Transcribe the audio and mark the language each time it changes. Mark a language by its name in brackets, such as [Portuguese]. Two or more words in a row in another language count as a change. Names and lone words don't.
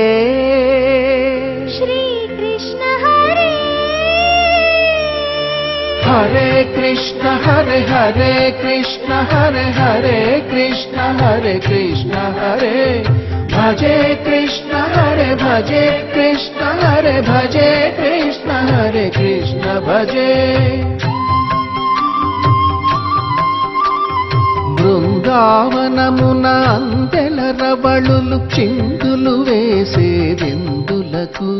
[Sanskrit] श्री कृष्ण हरे हरे कृष्ण हरे हरे कृष्ण हरे हरे कृष्ण हरे कृष्ण हरे భజే కృష్ణ హరే భజే కృష్ణ హరే భజే కృష్ణ హరే కృష్ణ భజే. [Telugu] బృందావనమున అందెల రవళులు చిందులు వేసేదెందులకు